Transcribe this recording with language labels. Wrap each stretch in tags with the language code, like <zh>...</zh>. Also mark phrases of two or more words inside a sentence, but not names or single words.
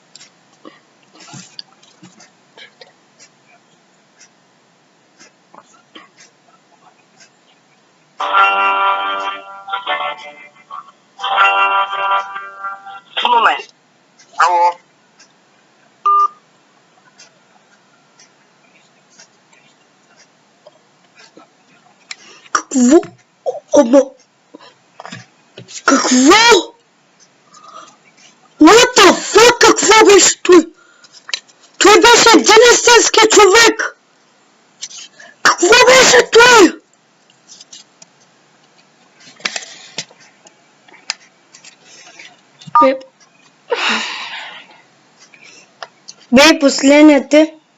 <bg>В момент. Ало. Какво? Ама... Какво?</bg> <en>What the fuck?</en> <bg>Какво беше той? Той беше един истински човек! Какво беше той? Бе, последният е.</bg>